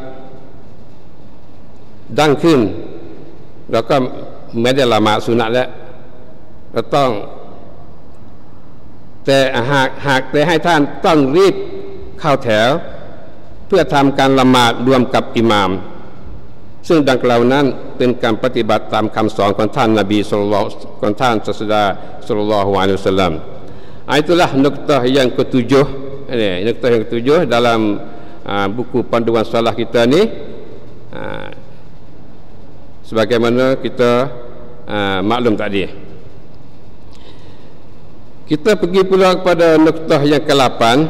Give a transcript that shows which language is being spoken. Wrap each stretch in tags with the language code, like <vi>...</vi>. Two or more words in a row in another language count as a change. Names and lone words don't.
<th>ดังขึ้นแล้วก็ไม่ได้ละหมาดสุนัตแล้วก็ต้องแต่หากได้ให้ท่าน ต้องรีบเข้าแถวเพื่อทำการละหมาดรวมกับอิหม่ามซึ่งดังกล่าวนั้นเป็นการปฏิบัติตามคำสอนของท่านนบีของท่านศาสดาศ็อลลัลลอฮุอะลัยฮิวะซัลลัม</th> <ms>itulah nuktah yang ketujuh ini nuktah yang ketujuh dalam buku panduan salah kita ni sebagaimana kita maklum tadi. Kita pergi pula kepada nuktah yang ke-8.</ms>